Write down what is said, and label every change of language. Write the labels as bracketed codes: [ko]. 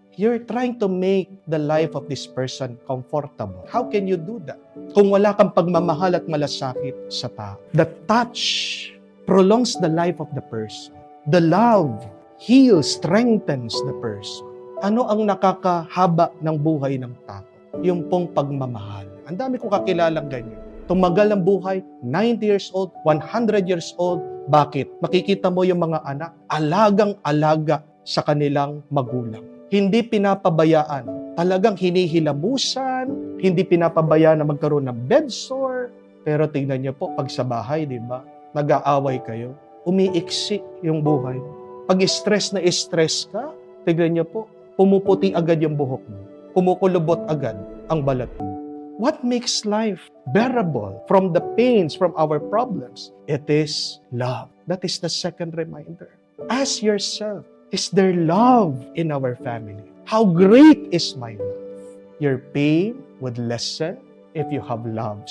[en] You're trying to make the life of this person comfortable. How can you do that? [tl] Kung wala kang pagmamahal at malasakit sa tao. [en] The touch prolongs the life of the person. The love heals, strengthens the person. [tl] Ano ang nakakahaba ng buhay ng tao? Yung pong pagmamahal. Ang dami kong kakilalang ganyan. Tumagal ang buhay, 90 years old, 100 years old. Bakit? Makikita mo yung mga anak, alagang-alaga sa kanilang magulang. Hindi pinapabayaan. Talagang hinihilamusan, hindi pinapabayaan na magkaroon ng bedsore. Pero tingnan niyo po, pag sa bahay, di ba? Nag-aaway kayo. Umiiksi yung buhay. Pag stress na stress ka, tingnan niyo po, pumuputi agad yung buhok mo. Kumukulubot agad ang balat mo. [en] What makes life bearable from the pains, from our problems? It is love. That is the second reminder. Ask yourself, is there love in our family? How great is my love? Your pain would lessen if you have love.